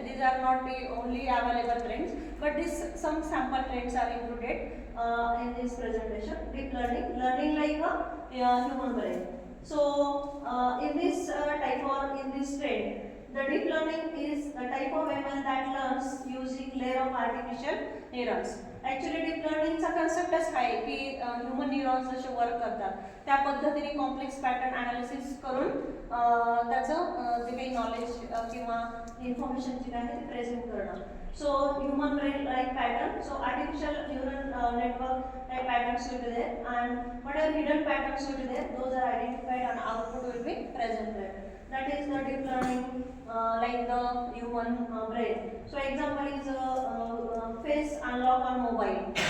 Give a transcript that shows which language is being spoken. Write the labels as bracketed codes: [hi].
[en] These are not the only available trends, but this some sample trends are included in this presentation. Deep learning, learning like a human brain. So in this type or in this trend, the deep learning is a type of ML that learns using layer of artificial neurons. [mr] Actually deep learning चा conceptच आहे की human neurons जसे work करतात त्या पद्धतीने complex pattern analysis करून त्याचं जे काही नॉलेज किंवा इन्फॉर्मेशन जी आहे ती प्रेझेंट करणं. [en] So human brain like pattern, so artificial neural network like patterns will be there, and whatever hidden patterns will be there, those are identified and output will be presented. That is the deep learning like the human brain. So example is face unlock on mobile.